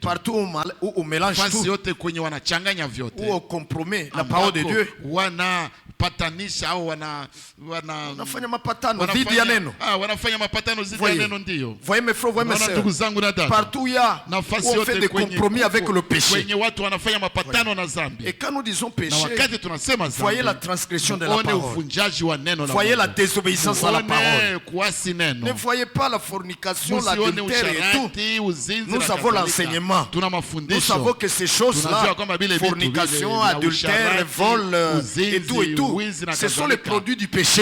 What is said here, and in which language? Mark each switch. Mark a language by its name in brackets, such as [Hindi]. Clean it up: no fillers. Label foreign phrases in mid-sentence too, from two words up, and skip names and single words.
[French] Partout où on mélange tout, [Swahili] yote kwenye wanachanganya vyote, [French] où on compromet la parole de Dieu, [Swahili] wanapatanisha au wanafanya mapatano dhidi ya neno. Wanafanya mapatano dhidi ya neno, ndio. [French] Voyez mes frères, voyez mes sœurs, [Swahili] ndugu zangu na dada, [French] partout il y a on fait des compromis avec le péché. [Swahili] Kwenye watu wanafanya mapatano na dhambi. [French] Et quand nous disons péché, [Swahili] na wakati tunasema dhambi, [French] voyez la transgression de la parole, [Swahili] uvunjaji wa neno la [French] voyez la désobéissance à la parole. [Swahili] Kuasi neno. [French] Ne voyez pas la fornication, l'adultère et tout. Nous avons l'enseignement. Nous savons que ces choses-là, fornication, adultère, vol et tout, ce sont les produits du péché.